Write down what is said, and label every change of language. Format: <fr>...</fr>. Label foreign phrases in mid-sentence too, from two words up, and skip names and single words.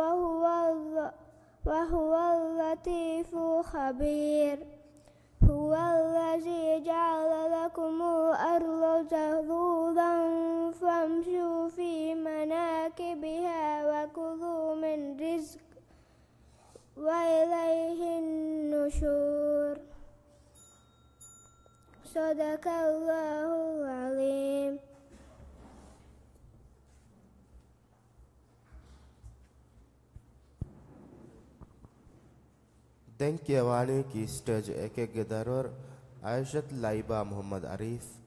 <ar>وهو اللطيف الخبير هو الذي جعل لكم الأرض ذلولا فامشوا في مناكبها وكلوا من رزق وإليه النشور صدق الله العظيم.</ar> <si>දැන් කියවානේ</si> <en>key stage</en> <si>එකකගේ දරුවරු ආයිෂත් ලයිබා මොහම්මද් අරීෆ්</si>